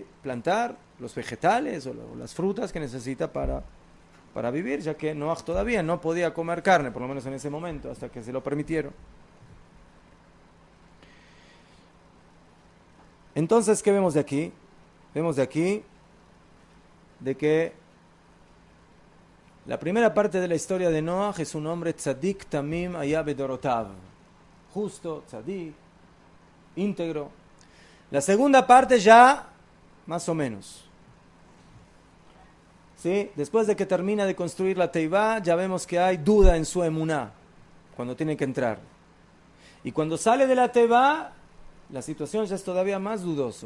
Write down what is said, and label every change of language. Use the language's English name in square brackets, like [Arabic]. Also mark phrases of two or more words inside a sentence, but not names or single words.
[Spanish] Plantar los vegetales o las frutas que necesita para vivir, ya que Noah todavía no podía comer carne, por lo menos en ese momento, hasta que se lo permitieron. Entonces, ¿qué vemos de aquí? Vemos de aquí de que La primera parte de la historia de Noah es un hombre [Hebrew] tzadik tamim haya bedorotav. [Spanish] Justo, tzadik, íntegro. La segunda parte ya, más o menos. ¿Sí? Después de que termina de construir la Teivá, ya vemos que hay duda en su emuná, cuando tiene que entrar. Y cuando sale de la Teivá, la situación ya es todavía más dudoso.